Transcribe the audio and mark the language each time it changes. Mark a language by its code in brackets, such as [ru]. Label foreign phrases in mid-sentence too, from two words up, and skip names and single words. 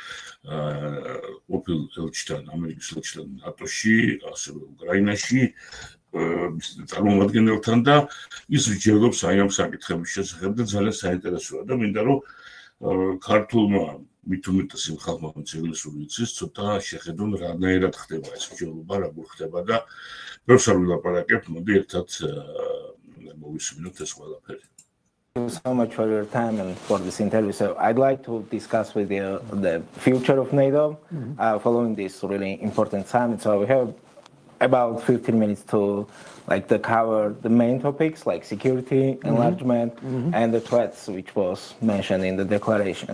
[ka] ყოფილ ელჩთან, ამერიკის ელჩთან ნატოში, ასევე უკრაინაში, წარმომადგენელთან და ის მსჯელობს აი ამ საკითხების შესახებ და ძალიან საინტერესოა და მინდა რომ ქართულმა მით უმეტეს იმ ხალხმა, ვინც ინგლისური იცის, ცოტა შეხედონ რანაირად ხდება ეს მსჯელობა, როგორ ხდება და ბევრს არ ვილაპარაკებთ, მოდი ერთად მოვისმინოთ ეს ყველაფერი. [en] Thank you so much for your time and for this interview. So I'd like to discuss with you the future of NATO following this really important summit. So we have about 15 minutes to cover the main topics like security, enlargement, and the threats which was mentioned in the declaration.